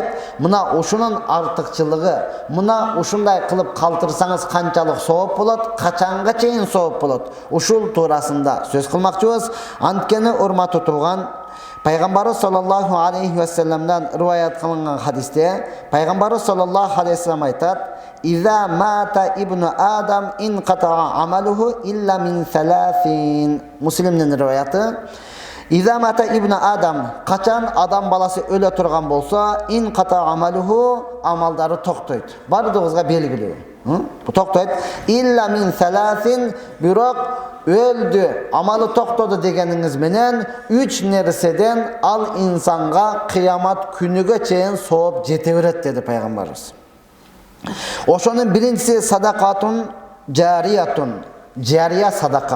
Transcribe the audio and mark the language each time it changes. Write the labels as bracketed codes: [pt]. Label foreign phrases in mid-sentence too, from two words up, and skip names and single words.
[ky] Мына ушунун артыкчылыгы, мына ушундай кылып калтырсаңыз канчалык сооп болот, качанга чейин сооп болот. Ушул туурасында сөз кылмакчыбыз. Анткени урматтуу туган, Пайгамбарыбыз [ar] صلى الله عليه وسلم [ky] риваят кылынган хадисте Пайгамбарыбыз [ar] صلى الله عليه وسلم [ky] айтат: [ar] "إذا مات ابن آدم انقطع عمله إلا من ثلاث." [ky] Муслимдин риваяты. [ar] إذا مات ابن آدم, [ky] качан адам баласы өлө турган болсо, [ar] انقطع عمله, [ky] амалдары токтойт. Бардыгыбызга белгилүү. Бу токтойт. [ar] إلا من ثلاث, [ky] бирок өлдү, амалы токтоду дегениңиз менен 3 нерседен ал инсанга кыямат күнүгө чейин сооп жете берет деди Пайгамбарыбыз. Ошонун биринчиси [ar] صدقة جارية, [ky] жария садака.